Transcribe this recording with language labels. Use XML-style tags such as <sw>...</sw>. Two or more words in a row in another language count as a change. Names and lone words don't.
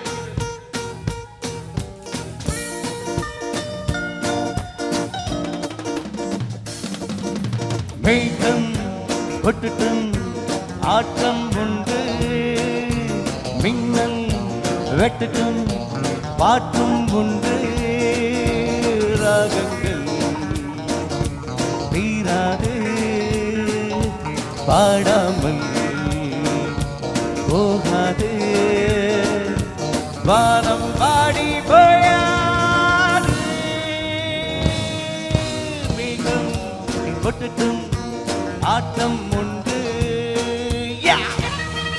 <ml>മേഘം പൊട്ടിട്ടും ആട്ടം ഉണ്ട്, മിന്നൽ വെട്ടിട്ടും പാട്ടും ഉണ്ട്, രാഗങ്ങൾ തീരാതെ</ml> <ta>പാടാமல் போகாது, வானம் பாடி போயாது. மேகம் கொட்டட்டும் ஆட்டம் உண்டு.</ta>